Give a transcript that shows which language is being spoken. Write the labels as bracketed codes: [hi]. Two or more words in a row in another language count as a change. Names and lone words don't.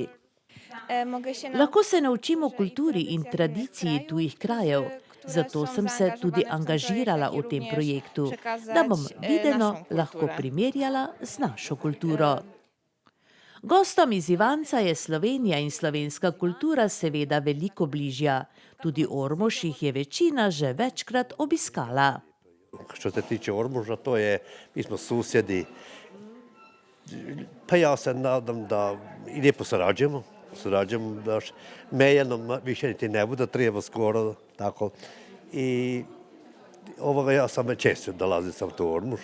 [sl] Lahko se naučimo kulturi in tradiciji tujih krajev, zato sem se tudi angažirala v tem projektu, da bom videno lahko primerjala z našo kulturo. Gostom iz Ivanca je Slovenija in slovenska kultura seveda veliko bližja. Tudi Ormož jih je večina že večkrat obiskala. [hr] Što se tiče Ormoža, mi smo susjedi. Pa ja se nadam da i lijepo surađujemo, da meja nam više niti ne bude, treba skoro, tako. I ja sam često dolazim sam tu u Ormož.